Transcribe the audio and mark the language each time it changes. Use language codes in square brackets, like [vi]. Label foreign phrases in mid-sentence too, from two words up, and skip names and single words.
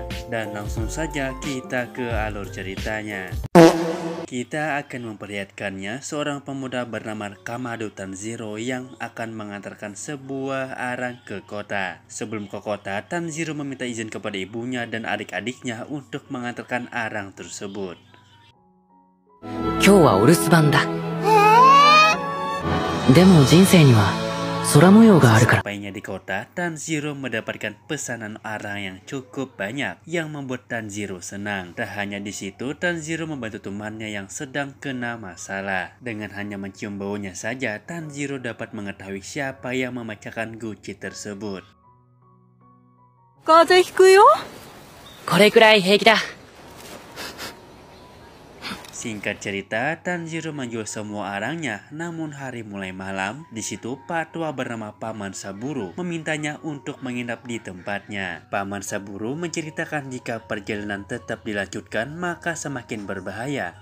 [id] Dan langsung saja kita ke alur ceritanya. Kita akan memperlihatkannya seorang pemuda bernama Kamado Tanjiro yang akan mengantarkan sebuah arang ke kota. Sebelum ke kota, Tanjiro meminta izin kepada ibunya dan adik-adiknya untuk mengantarkan arang tersebut. [ja] 今日はお留守番だ。でも人生には空模様があるから。 [id] Sampainya di kota, Tanjiro mendapatkan pesanan arang yang cukup banyak yang membuat Tanjiro senang. Tak hanya di situ, Tanjiro membantu temannya yang sedang kena masalah. Dengan hanya mencium baunya saja, Tanjiro dapat mengetahui siapa yang memecahkan guci tersebut. [ja] 風邪ひくよ。これくらい平気だ。 [id] Singkat cerita, Tanjiro menjual semua arangnya, namun hari mulai malam, di situ Patwa bernama Paman Saburo memintanya untuk menginap di tempatnya. Paman Saburo menceritakan jika perjalanan tetap dilanjutkan maka semakin berbahaya.